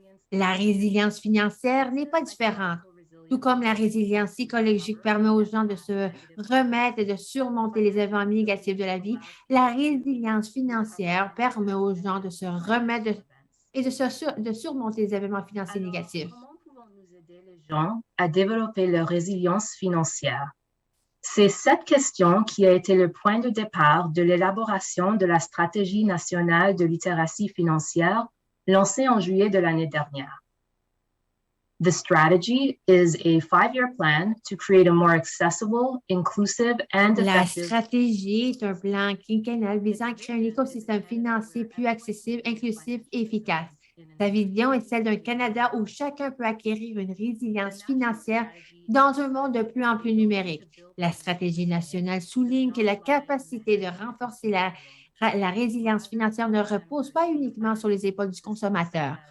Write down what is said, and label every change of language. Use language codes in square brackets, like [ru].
[fr] La résilience financière n'est pas différente. Tout comme la résilience psychologique permet aux gens de se remettre et de surmonter les événements négatifs de la vie, la résilience financière permet aux gens de se remettre et de surmonter les événements financiers négatifs. Comment pouvons-nous aider les gens à développer leur résilience financière? C'est cette question qui a été le point de départ de l'élaboration de la stratégie nationale de littératie financière lancée en juillet de l'année dernière. [en] The strategy is a 5-year plan to create a more accessible, inclusive, and effective. [fr] La stratégie est un plan quinquennal visant à créer un écosystème financier plus accessible, inclusif et efficace. Sa vision est celle d'un Canada où chacun peut acquérir une résilience financière dans un monde de plus en plus numérique. La stratégie nationale souligne que la capacité de renforcer la résilience financière ne repose pas uniquement sur les épaules du consommateur.